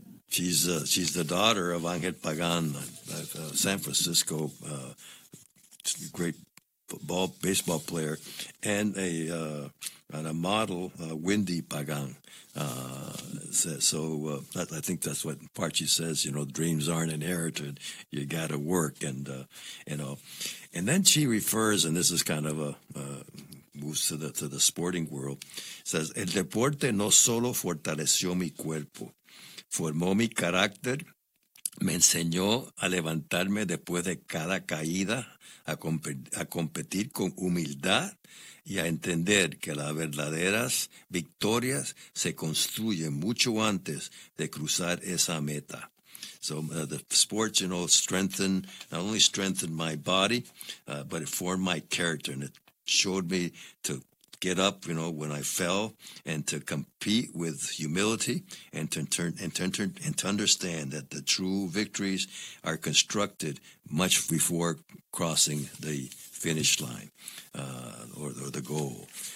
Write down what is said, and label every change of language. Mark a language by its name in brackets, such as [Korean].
[English] She's the daughter of Angel Pagan, San Francisco, great baseball player, and a model, Wendy Pagan. I think that's what part she says. You know, dreams aren't inherited; you got to work, and then she refers, and this is kind of moves to the sporting world. Says [Spanish] el deporte no solo fortaleció mi cuerpo. Formó mi carácter, me enseñó a levantarme después de cada caída, a competir con humildad y a entender que las verdaderas victorias se construyen mucho antes de cruzar esa meta. [English] So the sports, strengthened my body, but it formed my character and it showed me to get up, you know, when I fell, and to compete with humility, and to turn and to understand that the true victories are constructed much before crossing the finish line, or the goal.